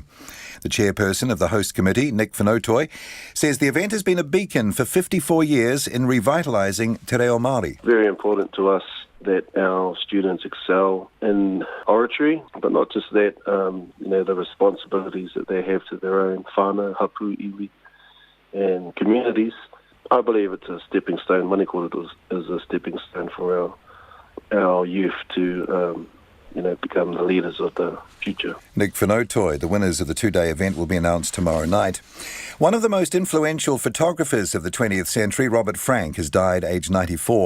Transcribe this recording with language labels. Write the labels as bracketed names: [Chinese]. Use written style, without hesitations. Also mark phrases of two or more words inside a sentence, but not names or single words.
[English] The chairperson of the host committee, Nick Whanautoi, says the event has been a beacon for 54 years in revitalising Te Reo Māori. Very important to us that our students excel in oratory, but not just that, the responsibilities that they have to their own [Māori] whānau, hapu, iwi, [English] and communities. I believe it's a stepping stone. Mani Kōrero is a stepping stone for our youth to become the leaders of the future. Nick Whanautoi, the winners of the two-day event, will be announced tomorrow night. One of the most influential photographers of the 20th century, Robert Frank, has died aged 94.